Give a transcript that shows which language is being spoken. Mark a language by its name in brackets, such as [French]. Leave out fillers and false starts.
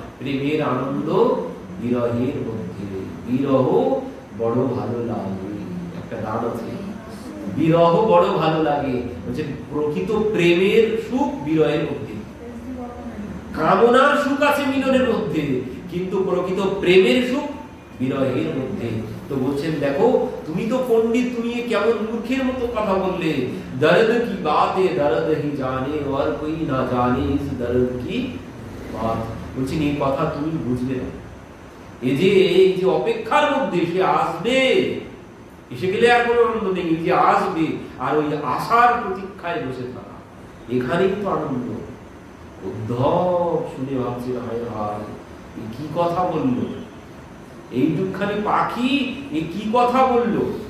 [Bangla] প্রেমের আনন্দ বিরহের মধ্যে। বিরহ বড় ভালো লাগে, একটা গান আছে, বিরহ বড় ভালো লাগে। বলছে প্রকৃত প্রেমের সুখ বিরহের মধ্যে, কামনার সুখ আছে মিলনের মধ্যে, কিন্তু প্রকৃত প্রেমের সুখ বিরহের মধ্যে। তো বলছেন দেখো তুমি তো পণ্ডিত, তুমি কেমন মূর্খের মতো কথা বললে। [Hindi] দর্দ কি বাত है दर्द ही जाने और कोई ना जाने इस दर्द की बात। [Bangla] বলছেন এই কথা তুমি বুঝলে না। এই যে অপেক্ষার মধ্যে সে আসবে, এসে গেলে আর কোনো আনন্দ নেই, যে আসবে আর ওই আশার প্রতীক্ষায় বসে থাকা, এখানেই তো আনন্দ। উদ্ধব শুনে ভাবছেন হায় হায় কি কথা বললো, এইটুকখানি পাখি এ কি কথা বললো।